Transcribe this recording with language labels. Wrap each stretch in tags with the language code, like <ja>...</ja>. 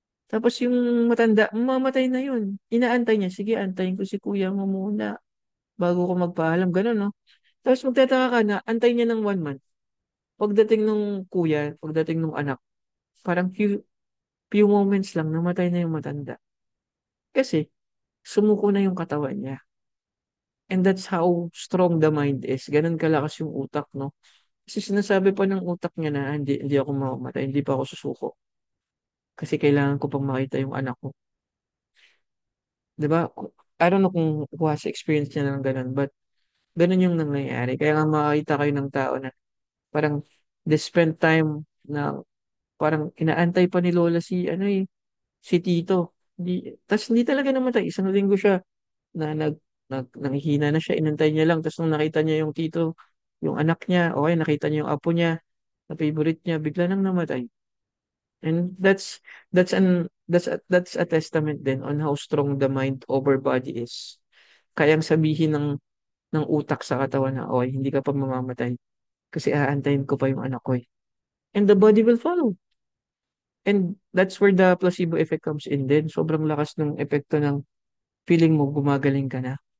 <tl>Tapos yung matanda, mamamatay na yun. Inaantay niya, sige, antayin ko si kuya mo muna bago ko magpaalam. Ganun, no? Tapos magtataka ka na, antay niya ng 1 month. Pagdating nung kuya, pagdating nung anak, parang few moments lang, namatay na yung matanda. Kasi, sumuko na yung katawan niya.</tl> <en>And that's how strong the mind is.</en> <tl>Ganun kalakas yung utak, no? Kasi sinasabi pa ng utak niya na, hindi ako mamamatay, hindi pa ako susuko. Kasi kailangan ko pang makita yung anak ko. 'Di ba?</tl> <en>I don't know</en> <tl>kung has experience niya ng ganun, but ganun yung nangyayari. Kaya nga makakita kayo ng tao na parang they spend time na parang inaantay pa ni Lola si Tito. Tas hindi talaga namatay. Isang linggo siya na nanghihina na siya, inantay niya lang. Tapos nung nakita niya yung Tito, yung anak niya, okay, nakita niya yung apo niya, na favorite niya, bigla nang namatay.</tl> <en>And that's a testament din on how strong the mind over body is.</en> <tl>Kayang sabihin ng utak sa katawan na, okay, hindi ka pa mamamatay kasi aantayin ko pa yung anak ko eh.</tl> <en>And the body will follow. And that's where the placebo effect comes in din.</en> <tl>Sobrang lakas ng epekto ng feeling mo gumagaling ka na.</tl>